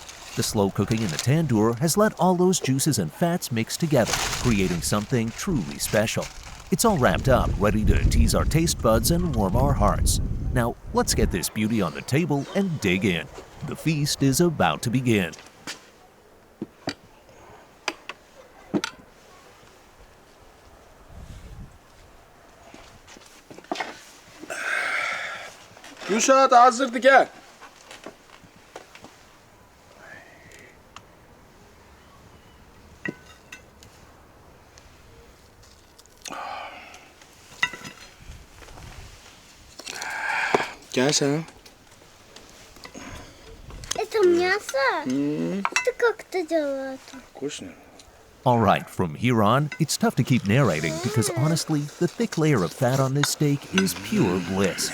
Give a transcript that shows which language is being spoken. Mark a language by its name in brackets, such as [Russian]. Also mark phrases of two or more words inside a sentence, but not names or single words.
[English] The slow cooking in the tandoor has let all those juices and fats mix together, creating something truly special. It's all wrapped up, ready to tease our taste buds and warm our hearts. Now, let's get this beauty on the table and dig in. The feast is about to begin. [Turkish] Gülşah da hazırdı, gel. Gel sen. [Russian] Это мясо? Это как это делают? Вкусно. [English] All right, from here on, it's tough to keep narrating because honestly, the thick layer of fat on this steak is pure bliss.